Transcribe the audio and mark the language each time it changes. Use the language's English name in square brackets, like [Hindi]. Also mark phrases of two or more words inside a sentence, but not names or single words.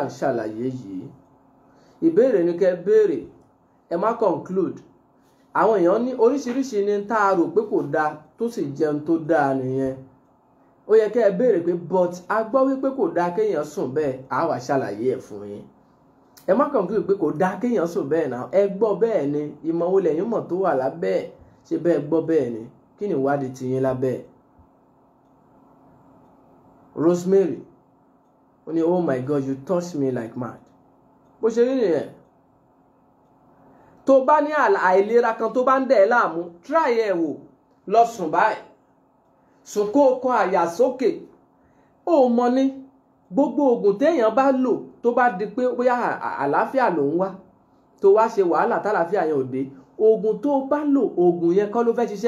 [Yoruba] ń ṣàlàyé yìí ìbéèrè ni kẹ́ béèrè ẹ má conclude àwọn èèyàn ní oríṣiríṣi ní tá a rò pé kò dáa tó sì jẹun tó dáa nìyẹn ó yẹ kẹ́ ẹ béèrè pé but a gbọ́ wípé kò dáa kéèyàn sùn bẹ́ẹ̀ á wá ṣàlàyé ẹ̀ fún yín ẹ má conclude pé kò dáa kéèyàn sùn bẹ́ẹ̀ náà ẹ gbọ́ bẹ́ẹ̀ ni ìmọ̀ wo lẹ́yìn mọ̀ tó wà lábẹ́ ẹ̀ ṣe bẹ́ẹ̀ gbọ́ bẹ́ẹ̀ ni kí ni ìwádìí ti yín lábẹ́ ẹ̀? Rosemary ó ní [English] oh my God you touch me like mad. [Yoruba] Bó ṣe rí nìyẹn. Tó bá ní àìlera kan tó bá ń dẹ̀ ẹ́ láàmú try ẹ̀ wò, lọ sùn báyìí, sùn kó o kọ àyà sókè. Ó mọ ní gbogbo oògùn téèyàn bá lò tó bá di pé bóyá àlàáfíà ló ń wá, tó wá ṣe wàhálà tálàáfíà yẹn ò dé, oògùn tó bá lò oògùn yẹn kọ́ ló fẹ́ ṣiṣẹ́.